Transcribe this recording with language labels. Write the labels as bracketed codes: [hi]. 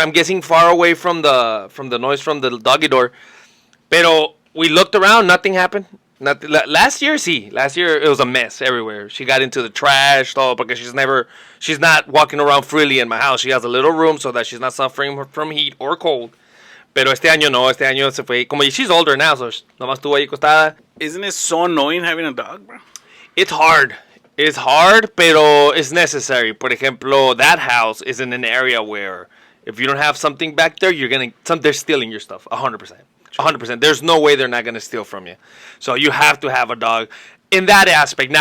[en] I'm guessing far away from the noise from the doggy door. Pero we looked around, nothing happened. Last year it was a mess everywhere. She got into the trash, todo, because she's not walking around freely in my house. She has a little room so that she's not suffering from heat or cold. [es] Pero este año se fue. Como [en] she's older now, so [es] nomás estuvo ahí acostada. [en] Isn't it so annoying having a dog, bro? It's hard. It's hard, pero it's necessary. [es] Por ejemplo, [en] that house is in an area where if you don't have something back there, they're stealing your stuff. 100%. 100%. There's no way they're not going to steal from you. So you have to have a dog in that aspect.